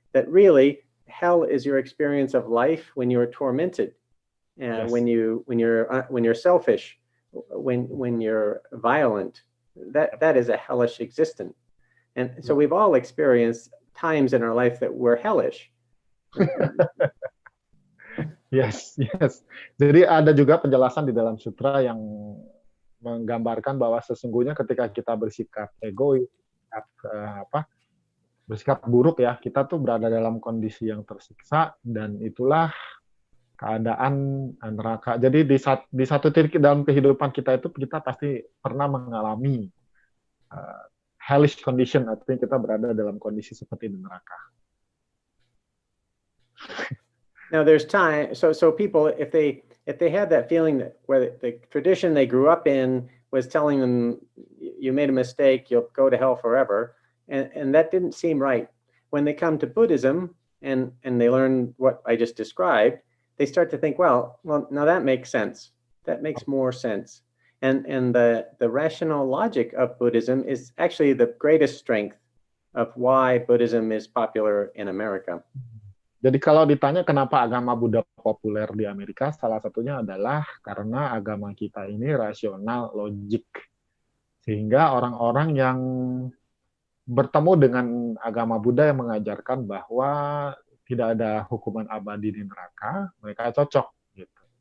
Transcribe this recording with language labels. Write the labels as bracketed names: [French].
[English] That really hell is your experience of life when you're tormented. Yes. When you're selfish, when you're violent, that is a hellish existence. And so we've all experienced times in our life that were hellish. Yes, yes. [Indonesian] Jadi ada juga penjelasan di dalam sutra yang menggambarkan bahwa sesungguhnya ketika kita bersikap egois, bersikap buruk ya, kita tuh berada dalam kondisi yang tersiksa dan itulah keadaan neraka. Jadi di satu titik dalam kehidupan kita itu kita pasti pernah mengalami [English] hellish condition, [Indonesian] artinya kita berada dalam kondisi seperti di neraka. [English] Now there's time, so people, if they had that feeling that where the tradition they grew up in was telling them you made a mistake, you'll go to hell forever, and that didn't seem right. When they come to Buddhism and they learn what I just described, they start to think, well, now that makes sense. That makes more sense. And the rational logic of Buddhism is actually the greatest strength of why Buddhism is popular in America. [Indonesian] Jadi kalau ditanya kenapa agama Buddha populer di Amerika, salah satunya adalah karena agama kita ini rasional, logik. Sehingga orang-orang yang bertemu dengan agama Buddha yang mengajarkan bahwa tidak ada hukuman abadi di neraka, mereka cocok. Gitu.